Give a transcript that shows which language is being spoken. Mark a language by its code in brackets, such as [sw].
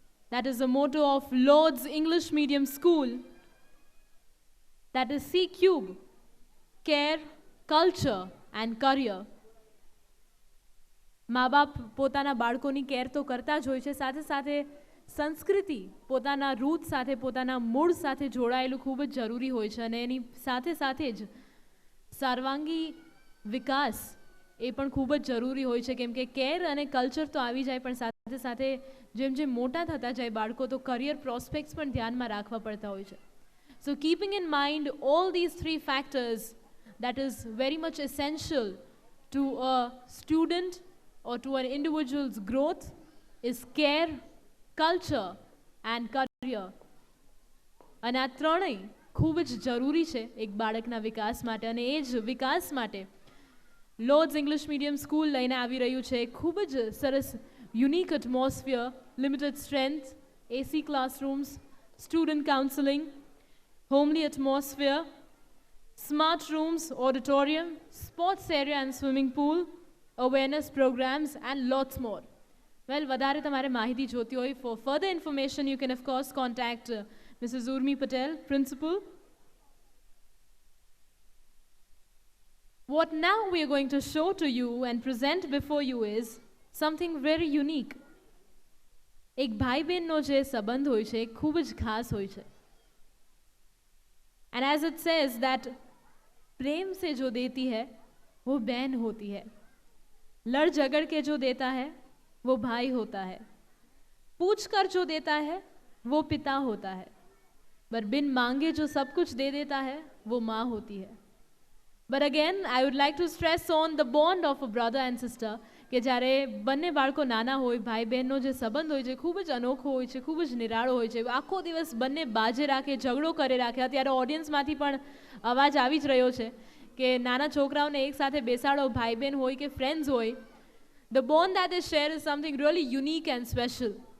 [en] That is the motto of Lord's English Medium School. That is C Cube, care, culture and career. [gu] મા બાપ પોતાના બાળકોની care તો કરતા જ હોય છે, સાથે સાથે સંસ્કૃતિ પોતાના રૂટ સાથે, પોતાના મૂળ સાથે જોડાયેલું ખૂબ જ જરૂરી હોય છે અને એની સાથે સાથે જ સર્વાંગી વિકાસ એ પણ ખૂબ જ જરૂરી હોય છે, કેમ કે કેર અને કલ્ચર તો આવી જાય પણ સાથે સાથે જેમ જેમ મોટા થતા જાય બાળકો તો કરિયર પ્રોસ્પેક્ટ્સ પણ ધ્યાનમાં રાખવા પડતા હોય છે. [en] So keeping in mind all these three factors that is very much essential to a student or to an individual's growth is care, culture and career. [gu] અને આ ત્રણેય ખૂબ જ જરૂરી છે એક બાળકના વિકાસ માટે અને એ જ વિકાસ માટે લોર્ડ્સ ઇંગ્લિશ મીડિયમ સ્કૂલ લઈને આવી રહ્યું છે. ખૂબ જ સરસ [en] Unique atmosphere, limited strength, AC classrooms, student counselling, homely atmosphere, smart rooms, auditorium, sports area and swimming pool, awareness programs and lots more. Well, [gu] વધારે તમારે માહિતી જોતી હોય, [en] for further information you can of course contact Mrs. Urmi Patel, principal. What now we are going to show to you and present before you is something very unique. [gu] એક ભાઈ બહેનનો જે સંબંધ હોય છે એ ખૂબ જ ખાસ હોય છે. [en] And as it says that [hi] प्रेम से जो देती है वो बहन होती है, लड़ झगड़ के जो देता है वो भाई होता है, पूछ कर जो देता है वो पिता होता है, पर बिन मांगे जो सब कुछ दे देता है वो माँ होती है. [en] But again, I would like to stress on the bond of a brother and sister [gu] કે જ્યારે બંને બાળકો નાના હોય, ભાઈ બહેનનો જે સંબંધ હોય છે ખૂબ જ અનોખો હોય છે, ખૂબ જ નિરાળો હોય છે. આખો દિવસ બંને બાજે રાખે, ઝઘડો કરે રાખે. અત્યારે ઓડિયન્સમાંથી પણ અવાજ આવી જ રહ્યો છે કે નાના છોકરાઓને એક સાથે બેસાડો, ભાઈ બહેન હોય કે ફ્રેન્ડ્સ હોય, [en] The bond that is share is something really unique and special.